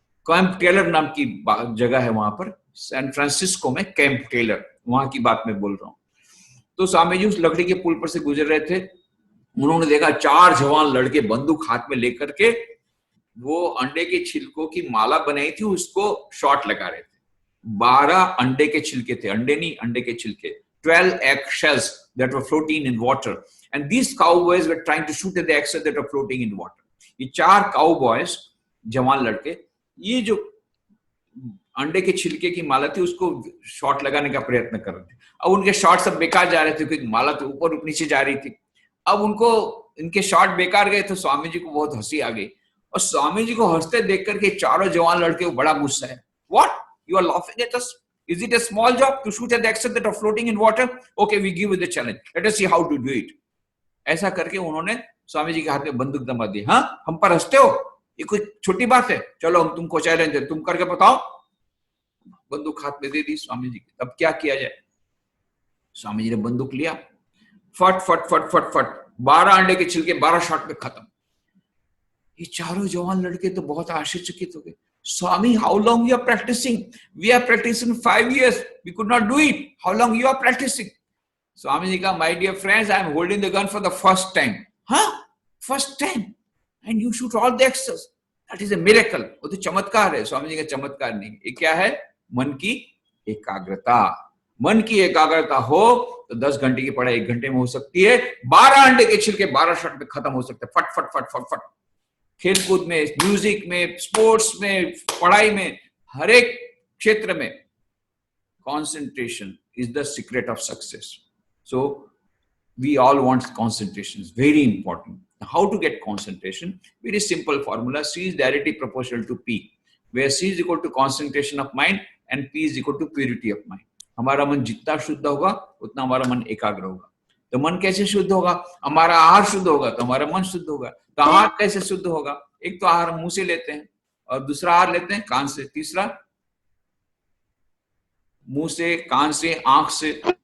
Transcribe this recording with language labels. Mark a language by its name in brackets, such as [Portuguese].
[Hindi] Camp Taylor नाम की जगह है वहां पर, सैन फ्रांसिस्को में, कैंप टेलर, वहां की बात मैं बोल रहा हूँ। तो स्वामी जी उस लकड़ी के पुल पर से गुजर रहे थे, उन्होंने देखा 4 जवान लड़के बंदूक हाथ में लेकर के वो अंडे के छिलकों की माला बनाई थी, उसको शॉट लगा रहे थे। 12 अंडे के छिलके थे, अंडे नहीं, अंडे के छिलके। [English] 12 egg shells that were floating in water, and these cowboys were trying to shoot at the eggs that were floating in water. [Hindi] ये 4 cowboys, जवान लड़के, ये जो अंडे के छिलके की माला थी उसको शॉट लगाने का प्रयत्न कर रहे थे। अब उनके शॉट सब बेकार जा रहे थे क्योंकि माला तो ऊपर नीचे जा रही थी। अब उनको इनके शॉट बेकार गए तो स्वामी जी को बहुत हंसी आ गई, और स्वामी जी को हंसते देख करके चारों जवान लड़के को बड़ा गुस्सा है। [English] What? You are laughing at us? Is it a small job to shoot at the eggs that are floating in water? Okay, we give you the challenge. Let us see how to do it. [Hindi] ऐसा करके उन्होंने स्वामी जी के हाथ में बंदूक दमा दी। हाँ, हम पर हंसते हो, ये कोई छोटी बात है, चलो हम तुमको चैलेंज है, तुम करके बताओ। बंदूक हाथ में दे दी स्वामी जी की। अब क्या किया जाए? स्वामी जी ने बंदूक लिया, फट फट फट फट फट, 12 अंडे के छिलके 12 शॉट में खत्म। ये चारों जवान लड़के तो बहुत आश्चर्यचकित हो गए। स्वामी, [English] How long you are practising? We are practising 5 years, we could not do it, how long you are practising? [Hindi] Swami ji का, [English] My dear friends, I am holding the gun for the first time. हाँ, first time, and you shoot all the access, that is a miracle. [Hindi] वो तो चमत्कार है, स्वामी जी का चमत्कार नहीं। ये क्या है? मन की एकाग्रता। मन की एकाग्रता हो तो 10 घंटे की पढ़ाई 1 घंटे में हो सकती है, 12 अंडे के छिलके 12 शॉट में खत्म हो सकते हैं, फट फट फट फट फट। खेलकूद में, म्यूजिक में, स्पोर्ट्स में, पढ़ाई में, हर एक क्षेत्र में [English] concentration is the secret of success. So we all want concentration. It's very important. How to get concentration? Very simple formula. C is directly proportional to P, where C is equal to concentration of mind and P is equal to purity of mind. [Hindi] हमारा मन जितना शुद्ध होगा उतना हमारा मन एकाग्र होगा। तो मन कैसे शुद्ध होगा? हमारा आहार शुद्ध होगा तो हमारा मन शुद्ध होगा। तो आहार कैसे शुद्ध होगा? एक तो आहार मुंह से लेते हैं और दूसरा आहार लेते हैं कान से, तीसरा मुंह से, कान से, आंख से।